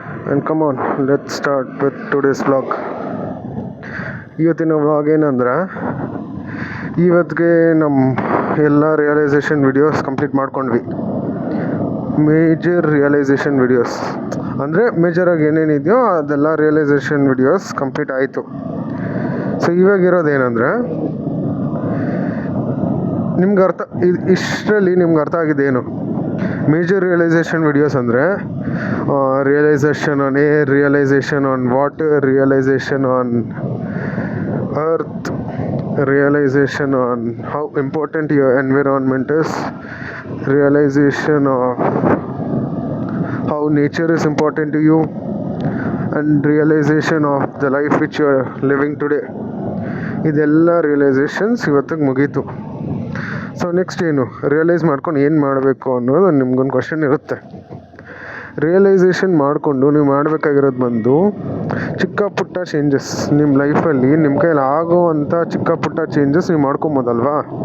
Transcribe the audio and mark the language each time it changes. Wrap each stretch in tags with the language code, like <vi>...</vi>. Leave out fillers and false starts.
<en>And come on, let's start with today's vlog.</en> <kn>ಇವತ್ತಿನ vlog ಏನಂದ್ರೆ ಇವತ್ತಿಗೆ ನಮ್ಮ ಎಲ್ಲ ರಿಯಲೈಸೇಷನ್ ವಿಡಿಯೋಸ್ ಕಂಪ್ಲೀಟ್ ಮಾಡ್ಕೊಂಡ್ವಿ. ಮೇಜರ್ ರಿಯಲೈಸೇಷನ್ ವಿಡಿಯೋಸ್ ಅಂದರೆ ಮೇಜರಾಗಿ ಏನೇನಿದೆಯೋ ಅದೆಲ್ಲ ರಿಯಲೈಸೇಷನ್ ವಿಡಿಯೋಸ್ ಕಂಪ್ಲೀಟ್ ಆಯಿತು. ಸೊ ಇವಾಗಿರೋದೇನೆಂದರೆ ನಿಮ್ಗೆ ಇಷ್ಟರಲ್ಲಿ ನಿಮ್ಗೆ ಅರ್ಥ ಆಗಿದ್ದೇನು?</kn> <en>Major realization videos ಅಂದರೆ realization on air, realization on water, realization on earth, realization on how important your environment is, realization of how nature is important to you, and realization of the life which you are living today.</en> <kn>ಇದೆಲ್ಲ ರಿಯಲೈಸೇಷನ್ಸ್ ಇವತ್ತಿಗೆ ಮುಗೀತು. So next ಏನು realise ಮಾಡ್ಕೊಂಡು ಏನು ಮಾಡಬೇಕು ಅನ್ನೋದು ನಿಮ್ಗೊಂದು question ಇರುತ್ತೆ. ರಿಯಲೈಸೇಷನ್ ಮಾಡಿಕೊಂಡು ನೀವು ಮಾಡಬೇಕಾಗಿರೋದು ಬಂದು ಚಿಕ್ಕ ಪುಟ್ಟ ಚೇಂಜಸ್ ನಿಮ್ಮ ಲೈಫಲ್ಲಿ ನಿಮ್ಮ ಕೈಯಲ್ಲಿ ಆಗೋವಂಥ ಚಿಕ್ಕ ಪುಟ್ಟ ಚೇಂಜಸ್ ನೀವು ಮಾಡ್ಕೊಬೋದಲ್ವಾ?</kn>